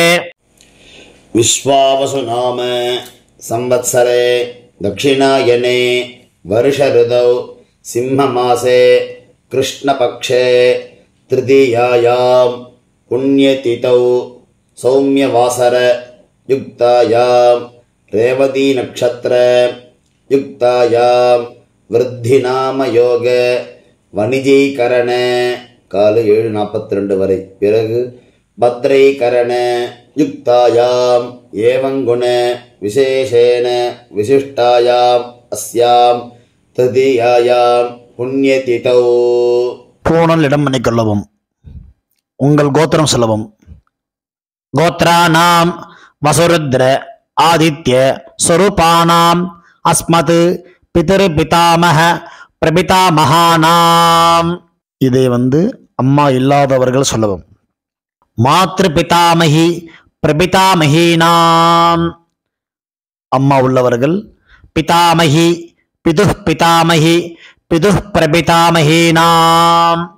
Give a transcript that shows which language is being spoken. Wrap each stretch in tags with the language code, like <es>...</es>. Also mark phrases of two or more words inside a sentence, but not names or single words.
<sa>विश्वावसु नाम संवत्सरे दक्षिणायने वर्ष ऋतौ सिंहमासे कृष्णपक्षे तृतीयायां पुण्यतिथौ सौम्यवासर युक्तायां रेवती नक्षत्र युक्तायां वृद्धिनामयोग वणिजीकरण काल 7:42 वரை. பிறகு भद्रैकरण युक्तायां एवं गुण विशेषेण विशिष्टायां अस्यां तृतीयायां पुण्यतिथौ.</sa> <ta>பூணல் இடம் பண்ணிக்கொள்ளவும். உங்கள் கோத்திரம் சொல்லவும்.</ta> <sa>गोत्राणां वसुरुद्र आदित्य स्वरूपाणां अस्मत् पितृपितामह பிரபிதாமகானாம்.</sa> <ta>இதை அம்மா இல்லாதவர்கள் சொல்லவும்.</ta> <sa>मातृ पितामही प्रपितामहीनाम्.</sa> <ta>அம்மா உள்ளவர்கள்</ta> <sa>पितामही पितुः पितामही पितुः प्रपितामहीनाम्.</sa>